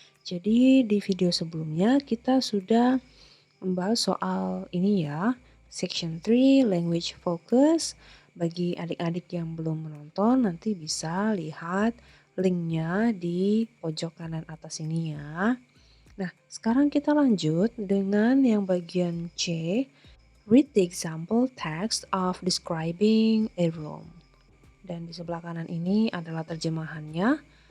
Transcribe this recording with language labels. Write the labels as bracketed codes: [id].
[id] Jadi di video sebelumnya kita sudah membahas soal ini ya, section 3 language focus. Bagi adik-adik yang belum menonton nanti bisa lihat linknya di pojok kanan atas ini ya. Nah, sekarang kita lanjut dengan yang bagian C. [en] Read the example text of describing a room. [id] Dan di sebelah kanan ini adalah terjemahannya.